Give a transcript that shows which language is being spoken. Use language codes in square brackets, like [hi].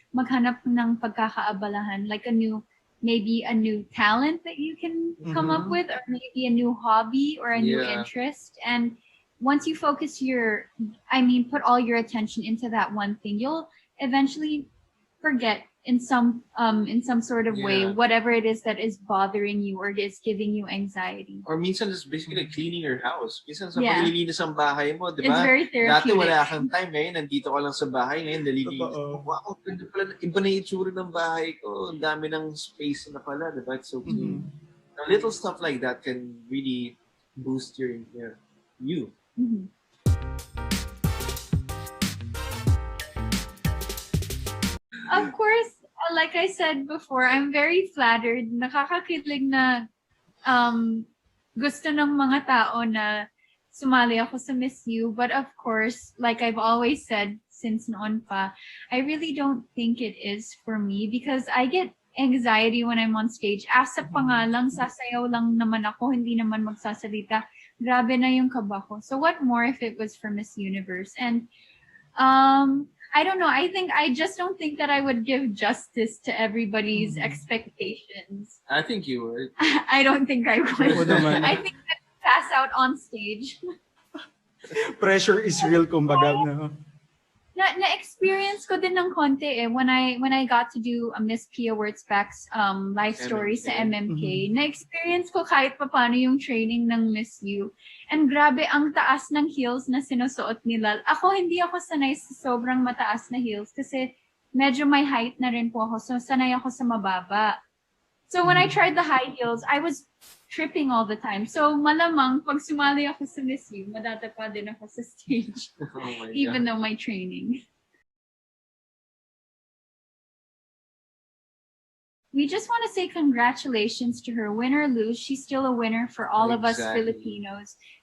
[tl] Maghanap ng pagkakaabalahan, [en] like maybe a new talent that you can come up with, or maybe a new hobby or a new interest. And once you focus put all your attention into that one thing, you'll eventually forget in some sort of way whatever it is that is bothering you or is giving you anxiety. Or minsan just basically cleaning your house. [tl] Minsan sa paglilinis ang bahay mo, di ba? [en] It's very therapeutic. [tl] Dati wala kang time, ngayon nandito ka lang sa bahay, ngayon nalilinis mo. Wow, iba na yung itsura ng bahay ko. Ang dami ng space na pala, di ba? [en] It's so clean. Little stuff like that can really boost you. Of course, like I said before, I'm very flattered. [tl] Nakakakilig na gusto ng mga tao na sumali ako sa Miss U. [en] But of course, like I've always said since noon pa, I really don't think it is for me because I get anxiety when I'm on stage. [tl] Asa pa nga lang, sasayaw lang naman ako, hindi naman magsasalita. Grabe na yung kaba ko. [en] So what more if it was for Miss Universe? And I don't know. I just don't think that I would give justice to everybody's expectations. I think you would. I don't think I would. I think I'd pass out on stage. Pressure is real, kumbaga. No? [tl] Na-experience ko din ng konti [en] when I got to do a Miss Pia Wurtzbach's life story sa MMK. [tl] Na-experience ko kahit paano yung training ng Miss U. And grabe, ang taas ng heels na sinusuot nila. Hindi ako sanay sa sobrang mataas na heels kasi medyo may height na rin po ako. So sanay ako sa mababa. [en] So when I tried the high heels, I was tripping all the time. [tl] So malamang pag sumali ako sa Miss U, madadapa din ako sa stage. [en] Even though my training. We just want to say congratulations to her. Win or lose, she's still a winner for all of us Filipinos.